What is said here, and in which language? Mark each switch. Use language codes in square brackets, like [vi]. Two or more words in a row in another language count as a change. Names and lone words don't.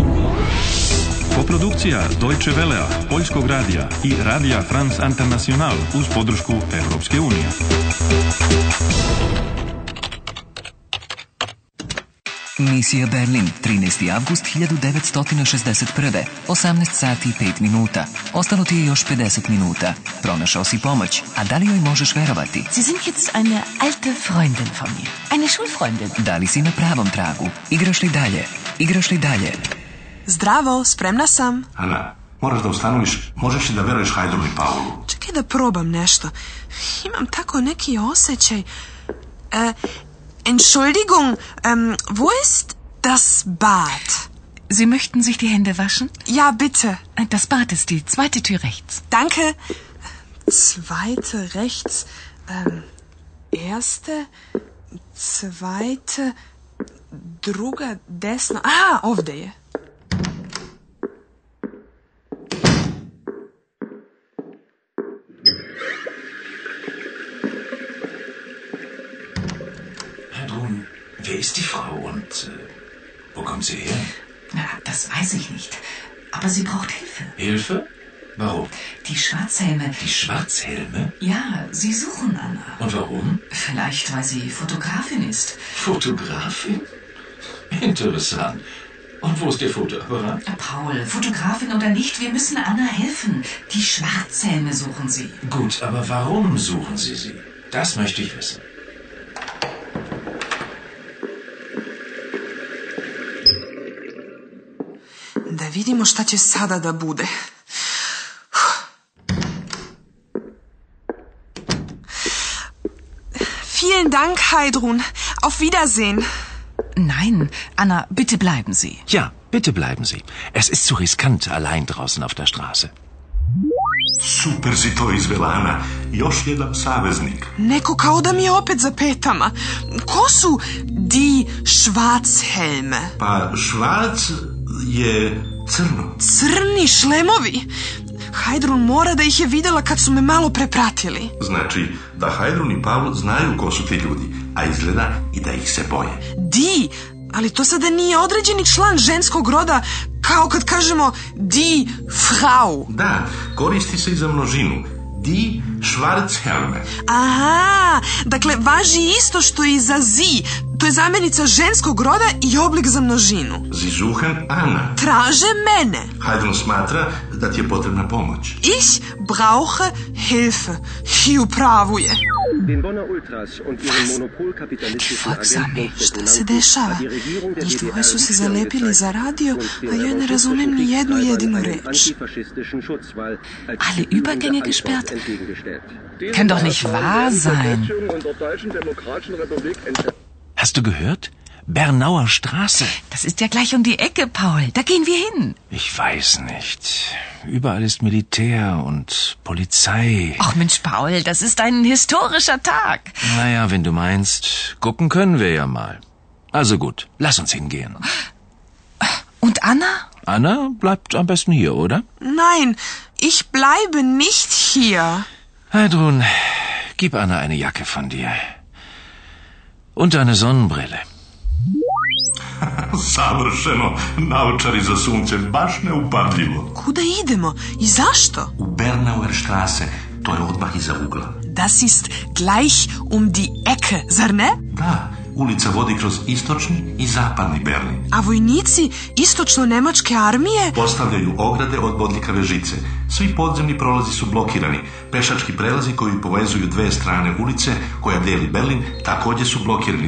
[sr] Koprodukcija Deutsche Welea, Poljskog radija i Radija France International uz podršku Europske unije. Misija Berlin, 13. avgust 1961. 18 sati i 5 minuta. Ostalo ti je još 50 minuta. Pronašao si pomoć, a da li joj možeš verovati? [de] Sie sind jetzt eine alte Freundin von mir. Eine Schulfreundin. [sr] Da li si na pravom tragu? Igraš li dalje? Igraš li dalje? Zdravo, spremna sam. Ana, moraš da ustanoviš, možeš li da veruješ Hajdru i Paulu? Čekaj da probam nešto. Imam tako neki osjećaj. [de] Entschuldigung, wo ist das Bad? Sie möchten sich die Hände waschen? Ja, bitte. Das Bad ist die zweite Tür rechts. Danke. Zweite rechts. Erste, zweite, [sr] druga desno. Aha, ovdje je. [de] Wer ist die Frau und wo kommt sie her? Ja, das weiß ich nicht. Aber sie braucht Hilfe. Hilfe? Warum? Die Schwarzhelme. Die Schwarzhelme? Ja, sie suchen Anna. Und warum? Vielleicht, weil sie Fotografin ist. Fotografin? Interessant. Und wo ist Ihr Fotoapparat? Paul, Fotografin oder nicht, wir müssen Anna helfen. Die Schwarzhelme suchen sie. Gut, aber warum suchen Sie sie? Das möchte ich wissen. [sr] Da vidimo šta će sada da bude. [de] Vielen Dank, Heidrun. Auf Wiedersehen. Nein, Anna, bitte bleiben Sie. Ja, bitte bleiben Sie. Es ist zu riskant, allein draußen auf der Straße. [sr] Super si to izvela, Ana. Još jedan saveznik. Neko kao da mi je opet za petama. Ko su [de] die Schwarzhelme? [sr] Pa švarc je crno. Crni šlemovi? Hajdrun mora da ih je vidjela kad su me malo prepratili. Znači da Hajdrun i Paul znaju ko su ti ljudi, a izgleda i da ih se boje. Die, ali to sada nije određeni član ženskog roda, kao kad kažemo [de] die Frau. [sr] Da, koristi se i za množinu. [de] Die Schwarzhelme. [sr] Aha, dakle važi isto što i za sie. To je zamjenica ženskog roda i oblik za množinu. [de] Sie suchen Anna. [sr] Traže mene. Hajdrun smatra da ti je potrebna pomoć. [de] Ich brauche Hilfe. [sr] I u pravu je. [de] Den Bonner Ultras und ihren monopolkapitalistischen [sr] Folksami, šta se dešava? Njih dvoje su se zalepili za radio, a ja ne razumem ni jednu jedinu reč. [de] Alle Übergänge gesperrt? Kann doch nicht wahr sein. Hast du gehört? Bernauer Straße. Das ist ja gleich um die Ecke, Paul. Da gehen wir hin. Ich weiß nicht. Überall ist Militär und Polizei. Ach Mensch, Paul, das ist ein historischer Tag. Naja, wenn du meinst, gucken können wir ja mal. Also gut, lass uns hingehen. Und Anna? Anna bleibt am besten hier, oder? Nein, ich bleibe nicht hier. Heidrun, gib Anna eine Jacke von dir. Und eine Sonnenbrille. [sr] Savršeno, naočari za sunce, baš neupadljivo. Kuda idemo i zašto? U Bernauer Straße, to je odmah iza ugla. [de] Das ist gleich um die Ecke, [sr] zar ne? Da, ulica vodi kroz istočni i zapadni Berlin. A vojnici istočno-nemačke armije Postavljaju ograde od bodljikave žice. Svi podzemni prolazi su blokirani. Pešački prelazi koji povezuju dve strane ulice koja deli Berlin također su blokirani.